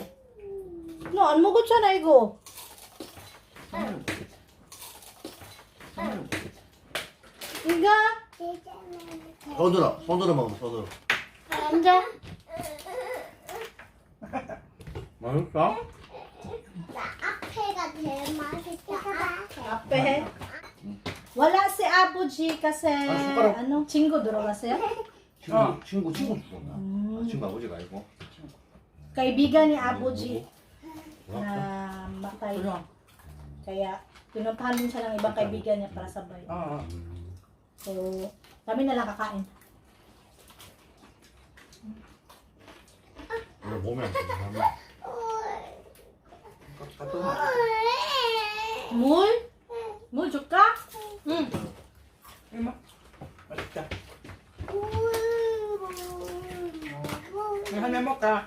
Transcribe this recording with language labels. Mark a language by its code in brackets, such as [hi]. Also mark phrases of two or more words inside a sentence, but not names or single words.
[ko] 너 안 먹었잖아 이거. 이거 손으로 먹으면 손으로. 앉아. 맛있어? 나 앞에가 제일 맛있다. 앞에. [tl] Wala si Abu G kasi [ko] 숟가락. ano, 친구 들어갔어요? 친구 죽었나? 친구 아버지가 아니고. [tl] Kaibigan ni Abu G [ko] 뭐야? [tl] na matay. [ko] 그럼. [tl] Kaya pinuntahan din siya ng ibang kaibigan niya para sabay. [ko] 어. [tl] So, kami na lang kakain. [ko] 원래 몸에 안 좋은 갔다 와. Mul? Mul 줄까? 응. 이모. 맛있다. 한번 먹까?